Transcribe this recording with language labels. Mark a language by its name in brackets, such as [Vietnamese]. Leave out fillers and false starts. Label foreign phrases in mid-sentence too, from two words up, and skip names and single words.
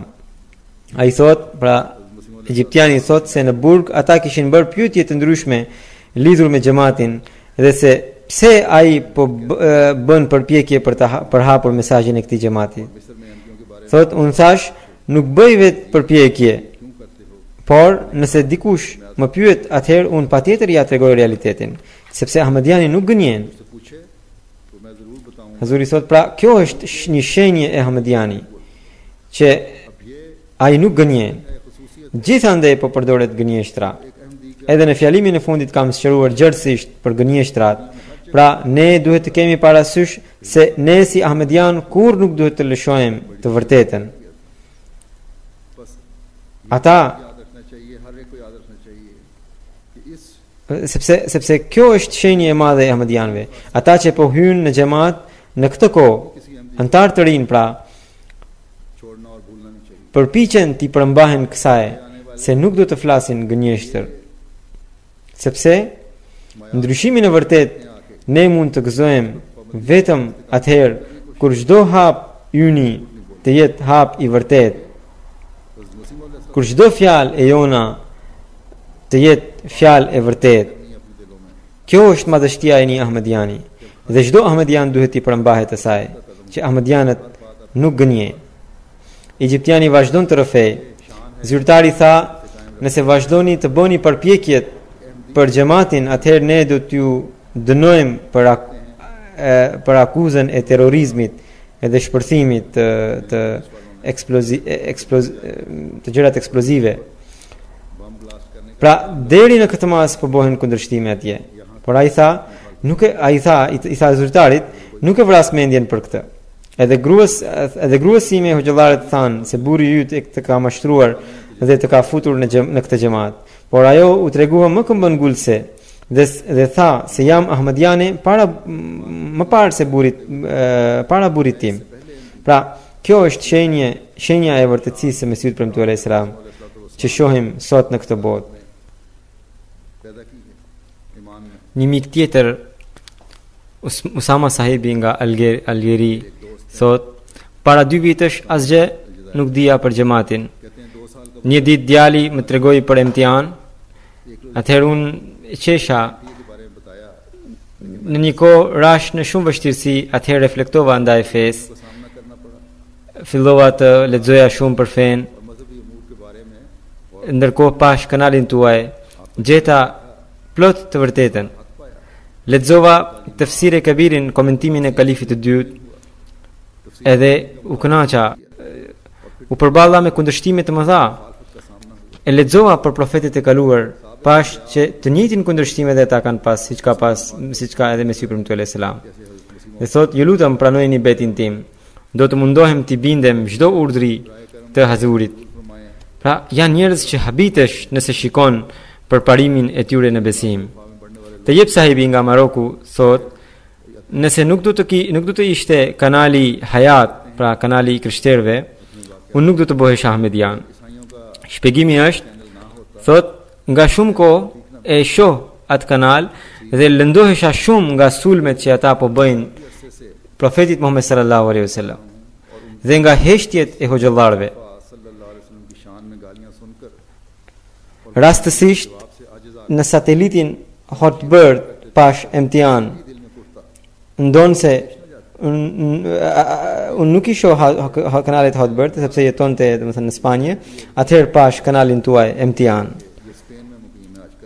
[Albanian] Ai thot, pra egjiptiani thot se në burg ata kishin bërë pyetje të ndryshme lidhur me xhamatin dhe se pse ai po bën përpjekje për hapur mesazhin e këtij xhamati. Thot, unë thash, nuk bëj vetë përpjekje, [Urdu] کیوں کرتے ہو? [Albanian] por nëse dikush më pyet, atëherë unë patjetër ja tregoj realitetin, sepse Ahmediani nuk gënjen. [Urdu] مجھ سے پوچھے تو میں ضرور بتاؤں گا. [Albanian] Hazuri thot, pra kjo është një shenjë e Ahmediani që [Urdu] اب یہ [Albanian] ai nuk gënjen. [Urdu] خصوصیت [Albanian] Gjithandej po përdoret gënjeshtra. [Urdu] ایک احمدی کا [Albanian] Edhe në fjalimin e fundit kam sqaruar gjërësisht për gënjeshtrat. Pra ne duhet të kemi parasysh se ne si Ahmedian kur nuk duhet të lëshojmë të vërtetën. [Urdu] بس [Albanian] Ata [Urdu] یاد رکھنا چاہیے، ہر ایک کو یاد رکھنا چاہیے کہ اس [Albanian] sepse kjo është shenjë e madhe e Ahmedianëve. Ata që po hyjnë në xhamat në këtë kohë, [Urdu] کسی احمدی [Albanian] antar të rinj pra, [Urdu] چھوڑنا اور بھولنا نہیں چاہیے. [Albanian] përpiqen t'i përmbahen kësaj se nuk do të flasin gënjeshtër. Sepse ndryshimin e vërtet ne mund të gëzojmë vetëm atëherë kur çdo hap yni të jetë hap i vërtet, [Urdu] بس مسلم والے [Albanian] kur çdo fjalë e jona të jetë fjalë e vërtet. [Urdu] نہیں اپنے دلوں میں [Albanian] Kjo është madhështia e një Ahmediani dhe çdo Ahmedian duhet t'i përmbahet asaj që Ahmedianët nuk gënjejnë. Egjiptiani vazhdon të rrëfej. Zyrtari tha, nëse vazhdoni të bëni përpjekjet për xhamatin, atëherë ne do t'ju dënojmë për akuzën e terrorizmit edhe shpërthimit të gjërat eksplozive. [Urdu] بم بلاسٹ کرنے [Albanian] Pra deri në këtë mas po bëhen kundërshtime atje. Por ai tha, i tha zyrtarit, nuk e vras mendjen për këtë. Edhe gruas sime hoxhallaret thanë se burri yt e të ka mashtruar dhe të ka futur në këtë xhamat. Por ajo u tregua më këmbëngulse dhe tha se jam Ahmediane më parë se para burrit tim. Pra, kjo është shenja e vërtetësisë së Mesihut premtuar [Arabic] عليه السلام [Albanian] që shohim sot në këtë botë. [Urdu] پیدا کی ہے ایمان میں. [Albanian] Një mik tjetër, Usama sahibi nga Algeri, thot, para 2 vitësh asgjë nuk dija për xhamatin. [Urdu] کہتے ہیں 2 سال کا [Albanian] Një ditë djali më tregoi për imtihan, atëherë unë e qesha, [Urdu] کے بارے میں بتایا [Albanian] në një kohë rash në shumë vështirësi, atëherë reflektova ndaj fesë, [Urdu] کو سامنا کرنا پڑا [Albanian] fillova të lexoja shumë për fen, [Urdu] اور مذہبی امور کے بارے میں اور [Albanian] ndërkohë pash kanalin tuaj, gjeta plot të vërtetën. [Urdu] حق پایا. [Albanian] Lexova Tafsir e Kabirin, komentimin e kalifit të dytë, edhe u kënaqa, u përballa me kundërshtime të mëdha. [Urdu] کا سامنا ہوا. [Albanian] E lexova për profetet e kaluar, pash që të njëjtin kundërshtime dhe ata kanë pas, siç ka edhe Mesihu premtuar [Arabic] عليه السلام. [Albanian] Dhe thot, ju lutem pranojeni betin tim. Do të mundohem t'i bindem çdo urdhri të Hazurit. [Urdu] فرمائے [Albanian] Pra, janë njerëz që habitesh nëse shikon për parimin e tyre në besim. Të jep sahibi nga Maroku thot, nëse nuk do të ishte kanali Hayat, pra kanali i krishterëve, unë nuk do të bëhesh Ahmedian. [Urdu] عیسائیوں کا [Albanian] Shpjegimi është, [Urdu] چینل نہ ہوتا [Albanian] thot, nga shumë kohë e shoh atë kanal dhe lëndohesha shumë nga sulmet që ata po bëjnë [Urdu] عرصے سے [Albanian] profetit Muhammed [Arabic] صلى الله عليه وسلم [Albanian] dhe nga heshtjet e hoxhallarëve. [Arabic] صلى الله عليه وسلم [Urdu] کی شان میں گالیاں سن کر [Albanian] Rastësisht [Urdu] آپ سے عاجز [Albanian] në satelitin Hotbird pash imtihan [Urdu] دل میں کرتا [Albanian] ndonë se unë nuk i shoh kanalit Hotbird sepse jetonte domethënë në Spanjë, atëherë pash kanalin tuaj imtihan. [Urdu] یہ اسپین میں مقیم ہے آج کل.